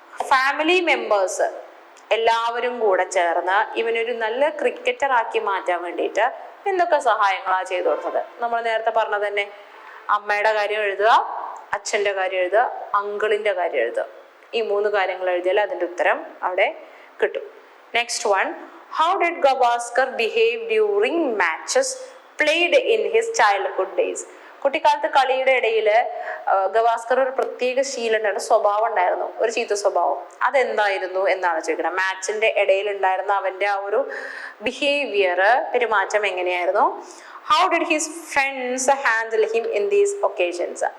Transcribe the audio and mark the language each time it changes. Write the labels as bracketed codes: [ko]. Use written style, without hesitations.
[ml] Family members എല്ലാവരും കൂടെ ചേർന്ന് ഇവനൊരു നല്ല ക്രിക്കറ്റർ ആക്കി മാറ്റാൻ വേണ്ടിയിട്ട് എന്തൊക്കെ സഹായങ്ങളാ ചെയ്തു കൊടുത്തത്? നമ്മൾ നേരത്തെ പറഞ്ഞത് തന്നെ, അമ്മയുടെ കാര്യം എഴുതുക, അച്ഛന്റെ കാര്യം എഴുതുക, അങ്കിളിന്റെ കാര്യം എഴുതുക. ഈ 3 കാര്യങ്ങൾ എഴുതിയാൽ അതിന്റെ ഉത്തരം അവിടെ കിട്ടും. [en] Next one, how did Gavaskar behave during matches played in his childhood days? [ml] കുട്ടിക്കാലത്ത് കളിയുടെ ഇടയിൽ ഗവാസ്കർ ഒരു പ്രത്യേക ശീലം സ്വഭാവം ഉണ്ടായിരുന്നു, ഒരു ചീത്ത സ്വഭാവം. അതെന്തായിരുന്നു എന്നാണ് ചോദിക്കുന്നത്. മാച്ചിന്റെ ഇടയിൽ ഉണ്ടായിരുന്ന അവന്റെ ആ ഒരു ബിഹേവിയർ, പെരുമാറ്റം എങ്ങനെയായിരുന്നു? [en] How did his friends handle him in these occasions?